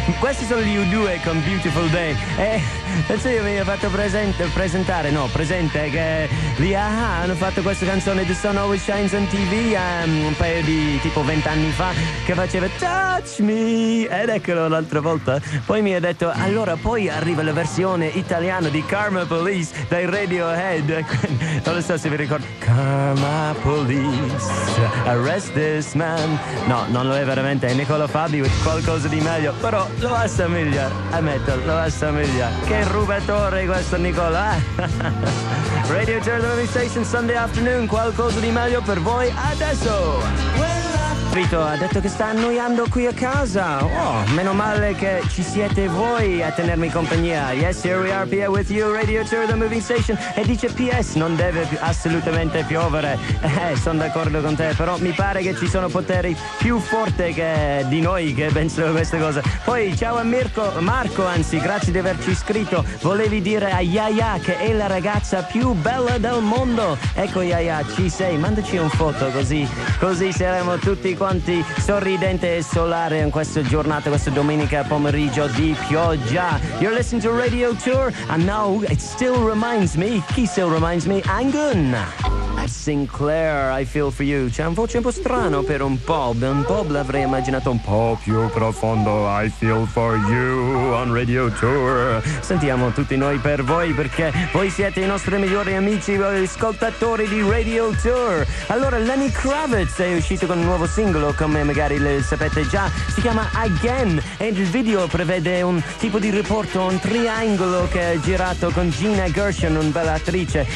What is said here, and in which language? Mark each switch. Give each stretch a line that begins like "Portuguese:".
Italian: Questi sono gli U2 con Beautiful Day e Tetsuya mi ha fatto presente che lì hanno fatto questa canzone The Sun Always Shines on TV un paio di tipo 20 anni fa che faceva Touch Me ed eccolo l'altra volta. Poi mi ha detto allora poi arriva la versione italiana di Karma Police dai Radio Head. Non lo so se vi ricordo.
English: Karma Police, arrest this man.
Italian: No, non lo è veramente. È Nicola Fabi with qualcosa di meglio. Però lo assomiglia. Ammetto, lo assomiglia. Che rubatore questo Nicola. Radio Terminal Station,
English: Sunday afternoon.
Italian: Qualcosa di meglio per voi adesso. Vito ha detto che sta annoiando qui a casa. Oh, meno male che ci siete voi a tenermi compagnia.
English: Yes, here we are, Pia, with you, Radio Tour, the moving station.
Italian: E dice PS, non deve assolutamente piovere. Sono d'accordo con te, però mi pare che ci sono poteri più forti che di noi che pensano queste cose. Poi, ciao a Mirko, Marco, anzi, grazie di averci iscritto. Volevi dire a Yaya che è la ragazza più bella del mondo. Ecco, Yaya, ci sei. Mandaci un foto così saremo tutti quanti sorridente e solare in questa giornata, questa domenica pomeriggio di pioggia.
English: You're listening to Radio Tour and now it still reminds me, chi still reminds me? Angun Sinclair, I feel for you.
Italian: C'è un voce un po' strano per un po' l'avrei immaginato un po' più profondo.
English: I feel for you on Radio Tour.
Italian: Sentiamo tutti noi per voi perché voi siete i nostri migliori amici, ascoltatori di Radio Tour. Allora Lenny Kravitz è uscito con un nuovo single singolo, come magari lo sapete già, si chiama Again, e il video prevede un tipo di riporto, un triangolo che è girato con Gina Gershon, una bella attrice.